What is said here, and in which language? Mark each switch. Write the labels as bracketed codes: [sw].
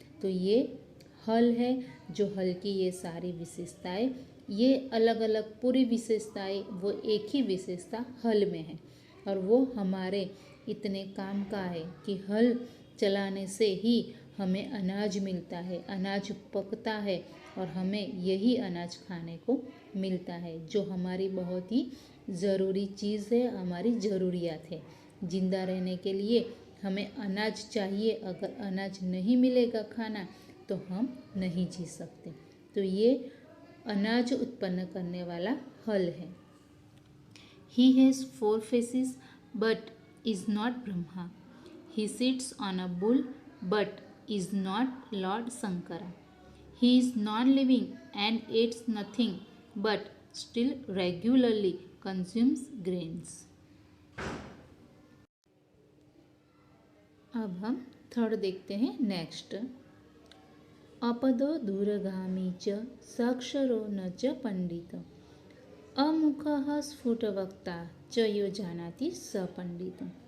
[hi] तो ये हल है, जो हल की ये सारी विशेषताएं, ये अलग अलग पूरी विशेषताएं वो एक ही विशेषता हल में है, और वो हमारे इतने काम का है कि हल चलाने से ही हमें अनाज मिलता है, अनाज पकता है, और हमें यही अनाज खाने को मिलता है, जो हमारी बहुत ही ज़रूरी चीज़ है, हमारी ज़रूरियात है। जिंदा रहने के लिए हमें अनाज चाहिए, अगर अनाज नहीं मिलेगा खाना तो हम नहीं जी सकते। तो ये अनाज उत्पन्न करने वाला हल है। [en] He has 4 faces but is not Brahma. He sits on a bull but is not Lord Sankara. He is non-living and eats nothing but still regularly consumes grains. [hi] अब हम थर्ड देखते हैं नेक्स्ट। [sa] अपदो दूरगामी च साक्षरो न च पंडित अमुखः स्फुटवक्ता च यो जानाति स पंडित।